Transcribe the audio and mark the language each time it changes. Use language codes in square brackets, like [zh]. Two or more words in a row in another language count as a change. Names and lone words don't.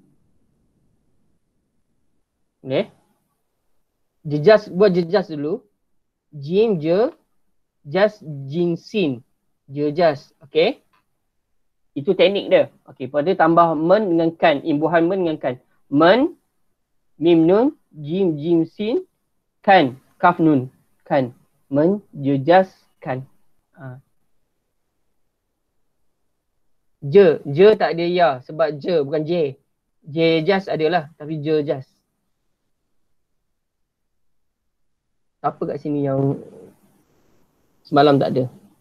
[ms] Okay. Jejas, buat jejas dulu. Jim, jas, jin, sin. Jejas, okay. Itu teknik dia. Okay, lepas tu tambah men dengan kan. Imbuhan men dengan kan. Men, mim nun, jim sin, kan, kaf nun, kan. Menjejaskan. Je tak ada ya sebab je bukan J. Jejas adalah tapi jejas. Apa kat sini yang semalam tak ada?